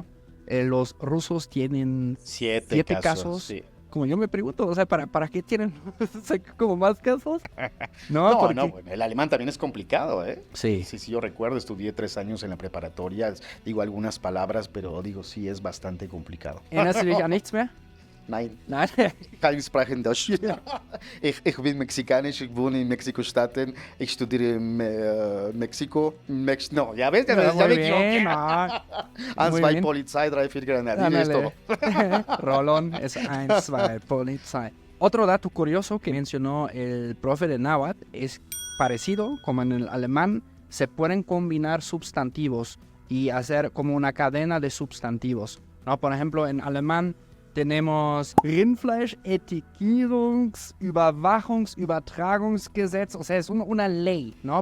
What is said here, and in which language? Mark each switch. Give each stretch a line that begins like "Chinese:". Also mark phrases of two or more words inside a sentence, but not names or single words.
Spanish: Los rusos tienen 7 casos. Sí. Como yo me pregunto, o sea, ¿para qué tienen como más casos? No, No, porque... no, bueno, el alemán también es complicado, ¿eh? Sí. Sí, yo recuerdo, estudié 3 años en la preparatoria, digo algunas palabras, pero digo, sí es bastante complicado.
German: ¿Erinnerst du dich an nichts mehr? Nein, Nein. keine Sprache in Deutsch. Ich bin mexicanisch, ich wohne in Mexiko-Staaten, ich studiere in Mexiko.
Spanish: No, ya ves, ya Muy me bien, equivoqué. no.
German: Eins,
Spanish: Muy
German: zwei,
Spanish: bien.
German: Polizei, drei, vier, Grenadine,
Spanish: es todo. Ándale. Rolón es 1, 2, Polizei. Otro dato curioso que mencionó el profe de náhuatl es parecido, como en el alemán, se pueden combinar sustantivos y hacer como una cadena de sustantivos, ¿no? Por ejemplo, en alemán tenemos Rindfleisch-Etikettungsüberwachungsübertragungsgesetz, o sea, es una ley, ¿no?